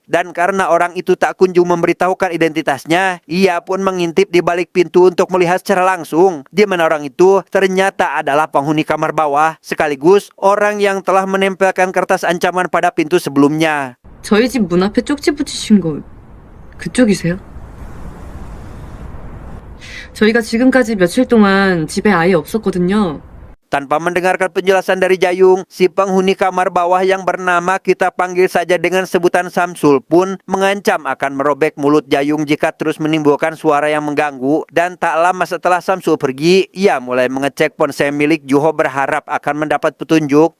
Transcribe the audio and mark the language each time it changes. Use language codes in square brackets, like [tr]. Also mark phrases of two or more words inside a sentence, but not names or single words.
[id] Dan karena orang itu tak kunjung memberitahukan identitasnya, ia pun mengintip di balik pintu untuk melihat secara langsung di mana orang itu ternyata adalah penghuni kamar bawah, sekaligus orang yang telah menempelkan kertas ancaman pada pintu sebelumnya. [ko] 저희 집 문 앞에 쪽지 붙이신 거 그쪽이세요? 저희가 지금까지 며칠 동안 집에 아예 없었거든요. [id] Tanpa mendengarkan penjelasan dari Jayung, si penghuni kamar bawah yang bernama kita panggil saja dengan sebutan Samsul pun mengancam akan merobek mulut Jayung jika terus menimbulkan suara yang mengganggu. Dan tak lama setelah Samsul pergi, ia mulai mengecek ponsel milik Juho berharap akan mendapat petunjuk.